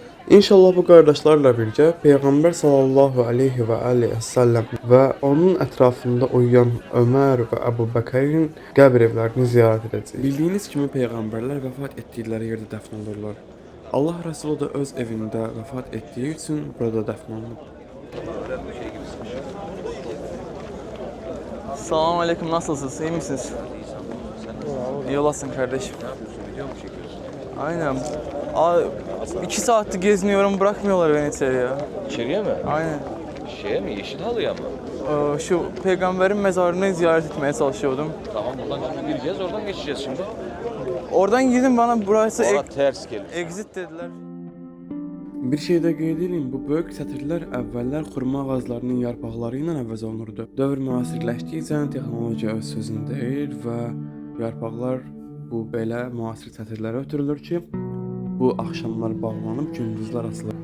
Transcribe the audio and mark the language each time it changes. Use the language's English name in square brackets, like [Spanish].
[Azerbaijani] İnşallah bu qardaşlarla birgə Peyğəmbər sallallahu aleyhi və səlləm və onun ətrafında uyuyan Ömər və Əbu Bəkrin qəbr evlərini ziyarət edəcəyik. Bildiyiniz kimi peyğəmbərlər vəfat etdikləri yerdə dəfn olurlar. Allah Rəsulu da öz evində vəfat etdiyi üçün burada dəfn olunub. [Turkish] Salam aleyküm, nasılsınız? İyi misiniz? İyi olasın kardeşim. Video mu çekiyorsun? Aynen. 2 saattir geziniyorum, bırakmıyorlar beni içeri ya. İçeriye mi? Aynen. Şeye mi? Yeşil halıya mı? Şu peygamberin mezarını ziyaret etmeye çalışıyordum. Tamam, buradan şimdi gireceğiz, oradan geçeceğiz şimdi. Oradan gidin, bana burası Orada ters gelir. exit dediler. [Azerbaijani] Bir şey də qeyd edeyim, bu böyük sətirlər əvvəllər xurma ağaclarının yarpaqları ilə əvəz olunurdu. Dövr müasirləşdikcə texnologiya öz sözünü deyir və yarpaqlar bu belə müasir sətirlərə ötürülür ki, bu axşamlar bağlanıb gündüzlər açılır.